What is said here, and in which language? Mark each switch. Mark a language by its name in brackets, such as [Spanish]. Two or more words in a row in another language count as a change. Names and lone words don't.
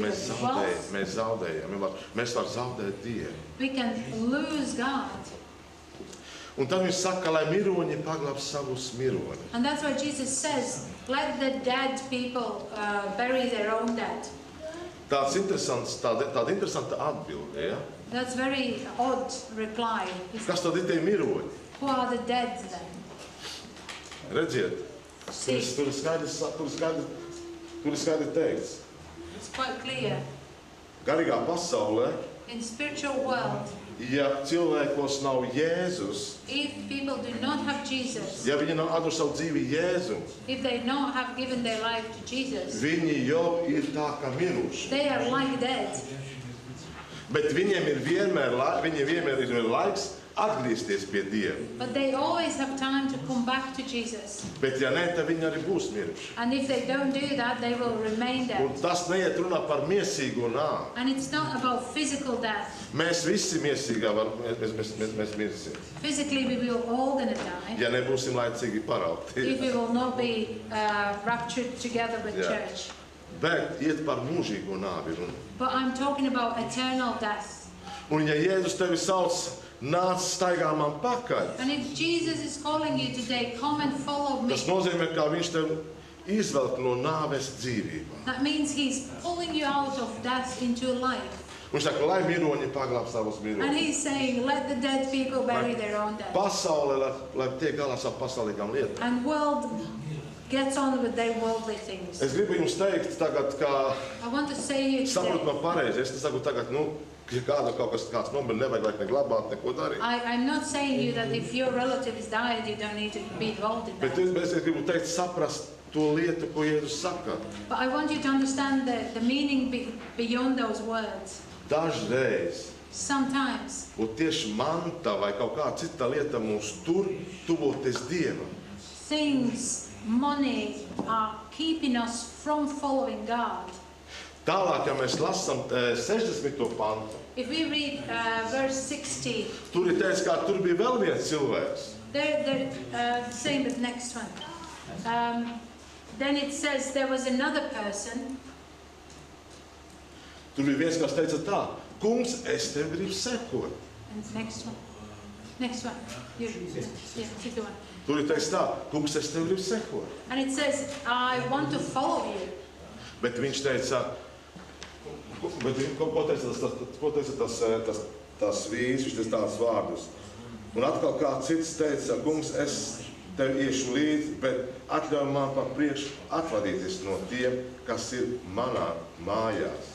[Latvian] mēs [English] wealth, [Latvian] zaudējam. Mēs varam zaudēt Dievu. [English] we can lose God. [Latvian] Un tad viņš saka, lai miroņi paglāb savus miroņus. [English] And that's why Jesus says, let the dead people bury their own dead. [Latvian] Tāda interesanta atbilde, ja? [English] That's very odd reply. [Latvian] Kas tad ir tie miroņi? [English] Who are the dead then? [Latvian] Redziet, [English] See, [Latvian] tur ir skaidri teikts. [English] it's quite clear. [Latvian] Garīgā pasaulē, [English] In spiritual world, [Latvian] ja cilvēkos nav Jēzus, [English] if people do not have Jesus, [Latvian] ja viņi nav atdevuši savu dzīvi Jēzum, [English] if they not have given their life to Jesus, [Latvian] viņi jau ir tā kā miruši. [English] they are like dead. [Latvian] Bet viņiem ir vienmēr laiks atgriezties pie Dieva. [English] But they always have time to come back to Jesus. [Latvian] Bet ja nē, tad viņi arī būs miruši. [English] And if they don't do that, they will remain [Latvian] Un [English] dead. [Latvian] tas neiet runā par miesīgo nāvi. [English] And it's not about physical death. [Latvian] Mēs visi miesīgā mēs mirsim. [English] Physically, we will all gonna die [Latvian] Ja nebūsim laicīgi [English] if [Latvian] paraugti. [English] we will not be raptured together with Yeah. church. [Latvian] Bet iet par mūžīgo nāvi runa. [English] But I'm talking about eternal death. [Latvian] Un ja Jēzus tevi sauc, nāc staigā man pakaļ, [English] And if Jesus is calling you today, come and follow me. [Latvian] tas nozīmē, ka viņš tevi izvelk no nāves dzīvībā. [English] That means he's pulling you out of death into life. [Latvian] Viņš saka, lai miroņi paglāb savus [English] And [Latvian] miroņus. [English] he's saying, let the dead people bury their own dead. [Latvian] Pasaule, lai tiek galā savu pasaulīgām lietām. [English] And world gets on with their worldly things. [Latvian] Es gribu jums teikt, tagad, kā [English] I want to say you [Latvian] saprot [English] today, [Latvian] man pareizi, es saku tagad, ja kāds nomir, nevajag vairs ne glabāt, neko darīt. [English] I'm not saying you that if your relative is died, you don't need to be involved in [Latvian] Bet [English] that. [Latvian] es gribu teikt, saprast to lietu, ko Jēzus saka. [English] But I want you to understand the meaning beyond those words. [Latvian] Dažreiz, [English] Sometimes [Latvian] un tieši manta vai kaut kā cita lieta mūs tur tuvoties Dievam. [English] things, money are keeping us from following God. [Latvian] Tālāk, ja mēs lasām 60. pantu, [English] If we read verse 60, [Latvian] tur ir teikts, kā tur bija vēl viens cilvēks. [English] they're saying the next one. Then it says there was another person. [Latvian] Tur bija viens, kas teica tā, kungs, es tev gribu sekot. [English] And next one. Next one. You, yeah, keep going. [Latvian] Tur ir teikts tā, kungs, es tev gribu sekot. [English] And it says, I want to follow you. [Latvian] Bet viņš teica, ko teica tas vīrs, viņš teica tādus vārdus. Un atkal kā cits teica, kungs, es tev iešu līdzi, bet atļauj man par priekšu atvadīties no tiem, kas ir manā mājās.